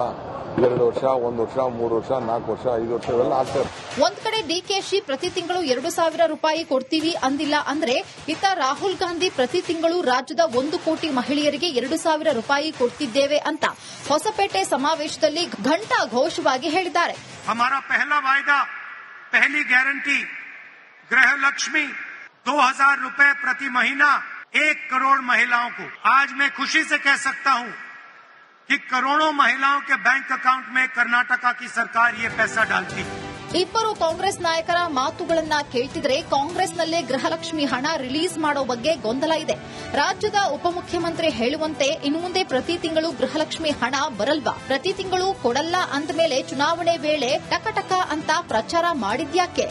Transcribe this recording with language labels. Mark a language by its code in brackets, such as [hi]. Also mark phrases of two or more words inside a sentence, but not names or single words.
[kn] 2 ವರ್ಷ, 1 ವರ್ಷ, 3 ವರ್ಷ, 4 ವರ್ಷ, 5 ವರ್ಷ ಇವೆಲ್ಲ ಆಗ್ತಾರೆ. ಒಂದ್ ಕಡೆ ಡಿಕೆಶಿ ಪ್ರತಿ ತಿಂಗಳು 2,000 ರೂಪಾಯಿ ಕೊಡ್ತೀವಿ ಅಂದಿಲ್ಲ ಅಂದ್ರೆ, ಇತ್ತ ರಾಹುಲ್ ಗಾಂಧಿ ಪ್ರತಿ ತಿಂಗಳು ರಾಜ್ಯದ 1 ಕೋಟಿ ಮಹಿಳೆಯರಿಗೆ 2,000 ರೂಪಾಯಿ ಕೊಡ್ತಿದ್ದೇವೆ ಅಂತ ಹೊಸಪೇಟೆ ಸಮಾವೇಶದಲ್ಲಿ ಘಂಟಾ ಘೋಷವಾಗಿ ಹೇಳಿದ್ದಾರೆ. [hi] हमारा पहला वायदा, पहली गारंटी गृहलक्ष्मी 2,000 रुपए प्रति महीना 1 करोड़ महिलाओं को। आज मैं खुशी से कह सकता हूं कि करोड़ों महिलाओं के [en] bank account [hi] में कर्नाटका की सरकार ये पैसा डालती है. [kn] ಇಬ್ಬರು ಕಾಂಗ್ರೆಸ್ ನಾಯಕರ ಮಾತುಗಳನ್ನ ಕೇಳ್ತಿದ್ರೆ ಕಾಂಗ್ರೆಸ್ನಲ್ಲೇ ಗೃಹಲಕ್ಷ್ಮಿ ಹಣ ರಿಲೀಸ್ ಮಾಡೋ ಬಗ್ಗೆ ಗೊಂದಲ ಇದೆ. ರಾಜ್ಯದ ಉಪಮುಖ್ಯಮಂತ್ರಿ ಹೇಳುವಂತೆ ಇನ್ನು ಮುಂದೆ ಪ್ರತಿ ತಿಂಗಳು ಗೃಹಲಕ್ಷ್ಮಿ ಹಣ ಬರಲ್ವಾ? ಪ್ರತಿ ತಿಂಗಳು ಕೊಡಲ್ಲ ಅಂದಮೇಲೆ ಚುನಾವಣೆ ವೇಳೆ ಟಕ ಅಂತ ಪ್ರಚಾರ ಮಾಡಿದ್ಯಾಕೆ?